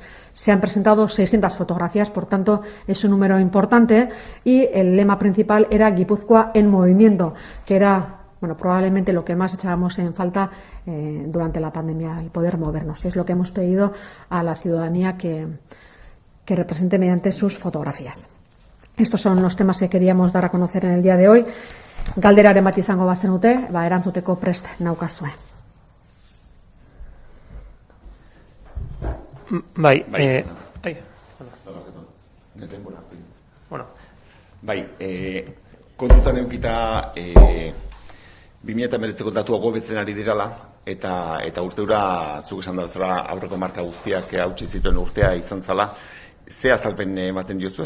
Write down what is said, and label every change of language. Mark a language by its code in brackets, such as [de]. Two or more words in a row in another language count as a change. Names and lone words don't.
[es] Se han presentado 600 fotografías, por tanto es un número importante, y el lema principal era Guipúzcoa en movimiento, que era probablemente lo que más echábamos en falta durante la pandemia, el poder movernos. Es lo que hemos pedido a la ciudadanía que represente mediante sus fotografías. Estos son los temas que queríamos dar a conocer en el día de hoy. [eu] Galderaren bat izango bazenute, erantzuteko prest naukazue. Kontutan eukita 2019ko datuak hobetzen ari dirala, eta urteura, zuk esan da zela, aurreko marka guztiak hautsi zituen urtea izan zala, ze azalpen ematen diozue?